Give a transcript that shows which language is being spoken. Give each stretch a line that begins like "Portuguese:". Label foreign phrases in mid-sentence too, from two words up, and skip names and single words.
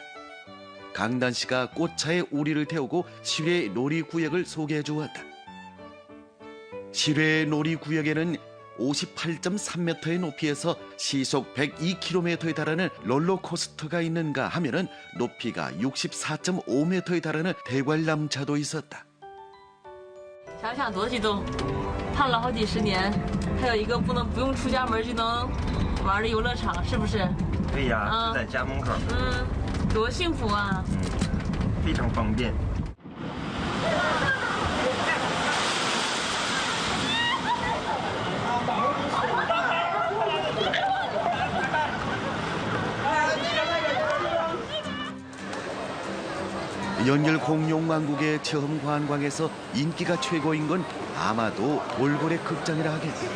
Korean: 강단 씨가 꽃차에 우리를 태우고 실외 놀이구역을 소개해 주었다. 실외 놀이구역에는 58.3m의 높이에서 시속 102km에 달하는 롤러코스터가 있는가 하면은 높이가 64.5m에 달하는 대관람차도 있었다.
Chinese: 想想多激动，盼了好几十年，还有一个不用出家门就能玩的游乐场，是不是？对呀，就在家门口。多幸福啊！非常方便。
Korean: 연결 공룡왕국의 체험 관광에서 인기가 최고인 건 아마도 돌고래 극장이라 하겠다.